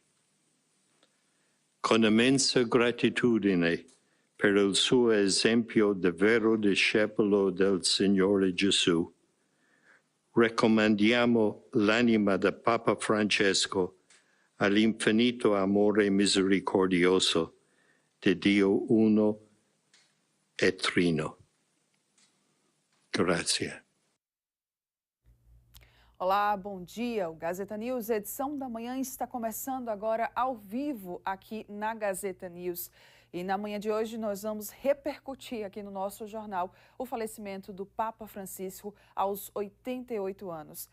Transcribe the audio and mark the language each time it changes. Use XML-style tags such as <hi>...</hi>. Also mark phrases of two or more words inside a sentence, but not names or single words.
<it>Con immensa gratitudine per il suo esempio di vero discepolo del Signore Gesù, raccomandiamo l'anima del Papa Francesco all'infinito amore misericordioso di Dio uno e trino. Grazie.</it> <pt>Olá, bom dia. O Gazeta News, edição da manhã, está começando agora ao vivo aqui na Gazeta News. E na manhã de hoje nós vamos repercutir aqui no nosso jornal o falecimento do Papa Francisco aos 88 anos.</pt>